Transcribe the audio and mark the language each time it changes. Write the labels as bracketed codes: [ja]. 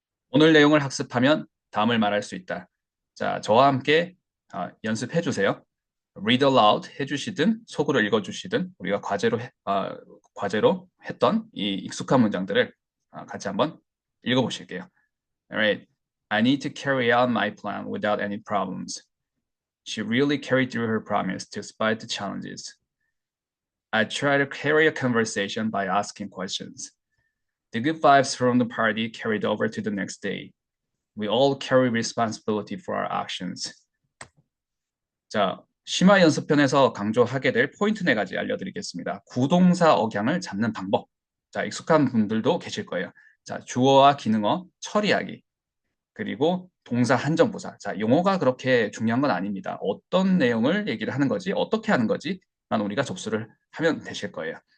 [ko] 오늘 내용을 학습하면 다음을 말할 수 있다. 자, 저와 함께 연습해 주세요. read aloud 해주시든 속으로 읽어주시든 우리가 과제로 했던 이 익숙한 문장들을 같이 한번 읽어보실게요. [en] Alright. I need to carry out my plan without any problems. She really carried through her promise despite the challenges. I try to carry a conversation by asking questions. The good vibes from the party carried over to the next day. We all carry responsibility for our actions. [ko] 자, 심화 연습편에서 강조하게 될 포인트 4가지 알려드리겠습니다. 구동사 억양을 잡는 방법. 자, 익숙한 분들도 계실 거예요. 자, 주어와 기능어 처리하기. 그리고 동사 한정부사. 자, 용어가 그렇게 중요한 건 아닙니다. 어떤 내용을 얘기를 하는 거지, 어떻게 하는 거지만 우리가 접수를 하면 되실 거예요.